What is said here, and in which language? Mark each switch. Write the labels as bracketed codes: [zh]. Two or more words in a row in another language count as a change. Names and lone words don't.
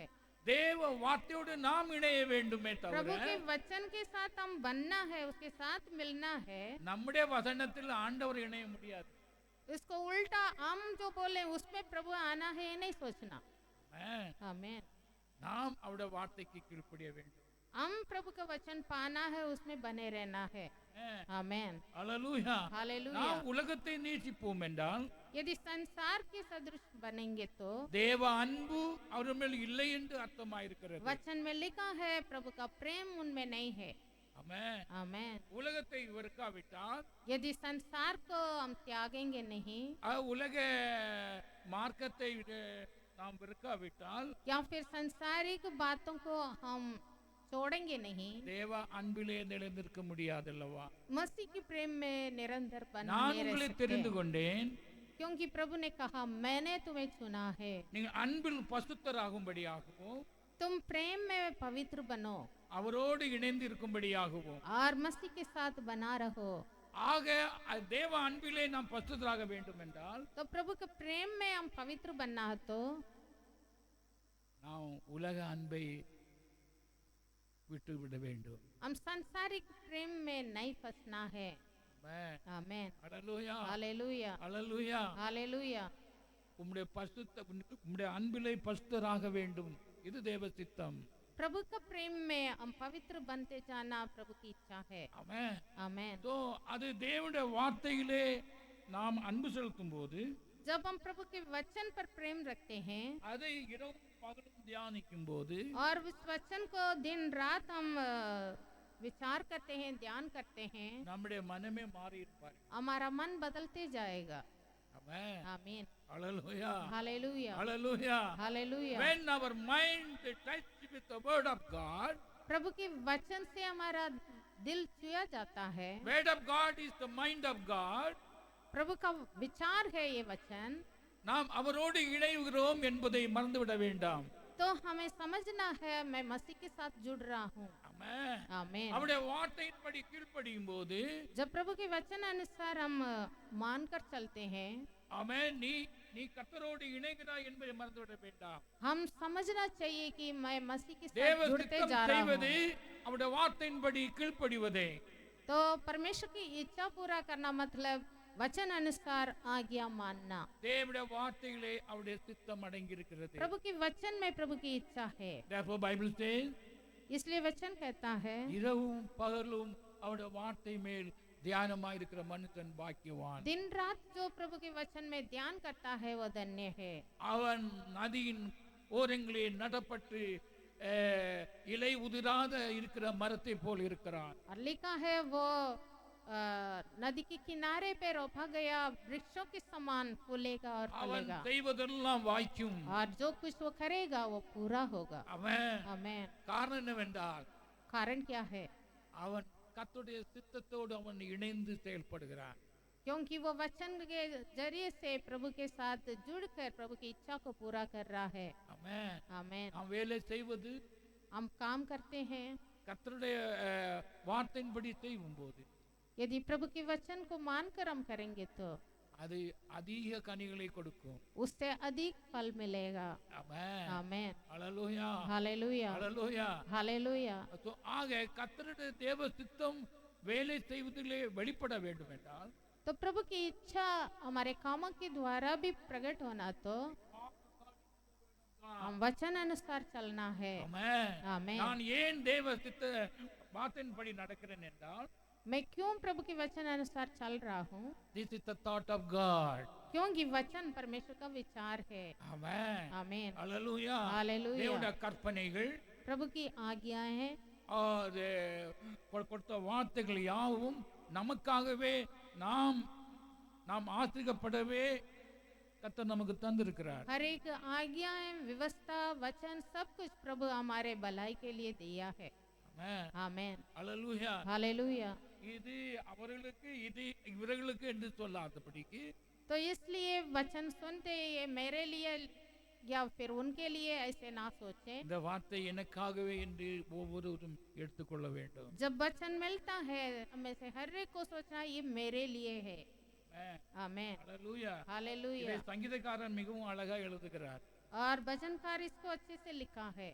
[ta] தேவ வார்த்தையோடு நாம் இணைய வேண்டுமே [hi] प्रभु [ta] தவிர [hi] के वचन के साथ हम बनना है, उसके साथ मिलना है। [ta] நம்முடைய வசனத்தில் ஆண்டவர் இணைய முடியாது. [hi] इसको उल्टा हम जो बोले उसमें प्रभु आना है ये नहीं सोचना। [ta] ஆமென். [hi] आमीन। [ta] நாம் அவருடைய வார்த்தைக்கு கீழ்ப்படிய வேண்டும். [hi] हम प्रभु का वचन पाना है, उसमें बने रहना है। [ta] ஆமென். [hi] आमीन [ta] ஹல்லேலூயா. [hi] हालेलुया। [ta] நாம் உலகத்தை நேசிப்போம் என்றால் [hi] यदि संसार के सदृश बनेंगे तो [ta] தேவ அன்பு அவர் மேல் இல்லை என்று அர்த்தமாயிருக்கிறது. [hi] वचन में लिखा है प्रभु का प्रेम उनमें नहीं है। [ta] ஆமென். [hi] आमीन। [ta] உலகத்தை வெறுக்காவிட்டால் [hi] यदि संसार को हम त्यागेंगे नहीं [ta] உலக மார்க்கத்தை நாம் வெறுக்காவிட்டால் [hi] या फिर सांसारिक बातों को हम छोड़ेंगे नहीं, [ta] தேவ அன்பிலே நிலைநிற்க முடியாதல்லவா. [hi] मसीह के प्रेम में निरंतर [ta] நான் [hi] बने रह [ta] உங்களை [hi] सकते [ta] தெரிந்து [hi] हैं। [ta] கொண்டேன், [hi] क्योंकि प्रभु ने कहा मैंने तुम्हें चुना है, [ta] நீங்கள் அன்பில் பசுத்தராகும்படியாகவும் [hi] तुम प्रेम में पवित्र बनो [ta] அவரோடு இணைந்து இருக்கும்படியாகவும். [hi] और मसीह के साथ बना रहो। [ta] ஆக தேவ அன்பிலே நாம் பசுத்தராக வேண்டும் என்றால் [hi] तो प्रभु के प्रेम में हम पवित्र बनना है तो [ta] நாம் உலக அன்பை விட்டுவிட வேண்டும். [hi] हम सांसारिक प्रेम में नहीं फंसना है। [ta] ஆமென். [hi] आमीन [ta] ஹல்லேலூயா. [hi] हालेलुया [ta] ஹல்லேலூயா. [hi] हालेलुया। [ta] உம்முடைய உம்முடைய அன்பிலே பசுத்தராக வேண்டும். இது தேவ சித்தம். [hi] प्रभु का प्रेम में हम पवित्र बनते जाना प्रभु की इच्छा है। [ta] ஆமென். [hi] आमीन। [ta] சோ அது தேவனுடைய வார்த்தையிலே நாம் அன்பு செலுத்தும் போது [hi] जब हम प्रभु के वचन पर प्रेम रखते हैं [ta] அதை இரவும் பகலும் தியானிக்கும் போது [hi] और उस वचन को दिन रात हम विचार करते हैं, ध्यान करते हैं, [ta] நம்முடைய மனமே மாறி இருப்பார். [hi] हमारा मन बदलते जाएगा। [ta] ஆமென். [hi] आमीन [ta] ஹல்லேலூயா. [hi] हालेलुया [ta] ஹல்லேலூயா. [hi] हालेलुया। [en] When our mind touched with the word of God, [hi] प्रभु के वचन से हमारा दिल छुआ जाता है। [en] word of God is the mind of God. [hi] प्रभु का विचार है ये वचन, [ta] நாம் அவரோடு இணைகிறோம் என்பதை மறந்துவிட வேண்டாம். [hi] तो हमें समझना है मैं मसीह के साथ जुड़ रहा हूँ। [ta] ஆமென். [hi] आमीन। [ta] அவருடைய வார்த்தையின்படி கீழ்ப்படியும் போது [hi] जब प्रभु के वचन अनुसार हम मानकर चलते हैं [ta] ஆமென், நீ கர்த்தரோடு இணைகிறாய் என்பதை மறந்துவிட வேண்டாம். [hi] हम समझना चाहिए कि मैं मसीह के [ta] தேவ [hi] साथ जुड़ते [ta] சித்தம் [hi] जा रहा [ta] செய்வது [hi] हूँ। [ta] அவருடைய வார்த்தையின்படி கீழ்ப்படிவதே. [hi] तो परमेश्वर की इच्छा पूरा करना मतलब वचन अनुसार आज्ञा मानना। [ta] தேவனுடைய வார்த்தையிலே அவருடைய சித்தம் அடங்கி இருக்கிறது. [hi] प्रभु के वचन में प्रभु की इच्छा है, [en] Therefore Bible says, [hi] इसलिए वचन कहता है [ta] இரவும் பகலும் அவருடைய வார்த்தை மேல் தியானமாயிருக்கிற மனுஷன் பாக்கியவான். [hi] दिन रात जो प्रभु के वचन में ध्यान करता है वो धन्य है। [ta] அவன் நதியின் ஓரங்களே நடப்பட்டு இலை உதிராத இருக்கிற மரத்தை போல் இருக்கிறான். [hi] और लिखा है वो नदी के किनारे पे रोपा गया वृक्षों के समान फूलेगा और [ta] அவன் [hi] फलेगा, [ta] செய்வதெல்லாம் வாய்க்கும். [hi] और जो कुछ वो करेगा वो पूरा होगा। [ta] அவன் [hi] आमीन। [ta] காரணம் என்னவென்றால் [hi] कारण क्या है? [ta] அவன் கர்த்தருடைய சித்தத்தோடு அவன் இணைந்து செயல்படுகிறான். [hi] क्योंकि वो वचन के जरिए से प्रभु के साथ जुड़कर प्रभु की इच्छा को पूरा कर रहा है। [ta] அவன் [hi] आमीन। [ta] அவன் வேலை செய்வது [hi] हम काम करते हैं, [ta] கர்த்தருடைய வார்த்தையின்படி செய்யும் போது [hi] यदि प्रभु के वचन को मानकर हम करेंगे तो [ta] அது அதிக கனிகளை கொடுக்கும். [hi] उससे अधिक फल मिलेगा। [ta] ஆமென். [hi] आमेन। [ta] ஹalleluya. [hi] हालेलुया। [ta] ஹalleluya. [hi] हालेलुया। [ta] So, ஆக கர்த்தருடைய தேவ சித்தம் வேலை செய்வதிலே வெளிப்பட வேண்டும் என்றால் [hi] तो प्रभु की इच्छा हमारे कामों के द्वारा भी प्रकट होना तो हम वचन अनुसार चलना है। [ta] ஆமென். [hi] आमेन। [ta] நான் ஏன் தேவ சித்த வார்த்தையின்படி நடக்கிறேன் என்றால் [hi] मैं क्यों प्रभु के वचन अनुसार चल रहा हूँ? [en] this is the thought of God. [hi] क्योंकि वचन परमेश्वर का विचार है। [ta] ஆமென். [hi] आमेन। [ta] ஹalleluya. [hi] हालेलुया। [ta] தேவனுடைய கற்பனைகள் [hi] प्रभु की आज्ञाएं हैं [ta] அது கொடுத்த வார்த்தைகள் யாவும் நமக்காகவே நாம் ஆசிரிக்கப்படவே கர்த்தர் நமக்கு தந்திருக்கிறார். [hi] हर एक आज्ञाएं, व्यवस्था, वचन सब कुछ प्रभु हमारे भलाई के लिए दिया है। [ta] ஆமென். [hi] आमेन। [ta] ஹalleluya. [hi] हालेलुया। [ta] இது அவர்களுக்கு இது இவர்களுக்கு என்று சொல்லாதபடிக்கு [hi] तो इसलिए वचन सुनते ये मेरे लिए या फिर उनके लिए ऐसे ना सोचें। [ta] இந்த வார்த்தை எனக்காகவே என்று ஒவ்வொருவரும் எடுத்துக்கொள்ள வேண்டும். [hi] जब वचन मिलता है हमें से हर एक को सोचना ये मेरे लिए है। [ta] ஆமென். [hi] आमेन। [ta] ஹalleluya. [hi] हालेलुया। [ta] இதை சங்கீதக்காரன் மிகவும் அழகா எழுதுகிறார். [hi] और भजनकार इसको अच्छे से लिखा है।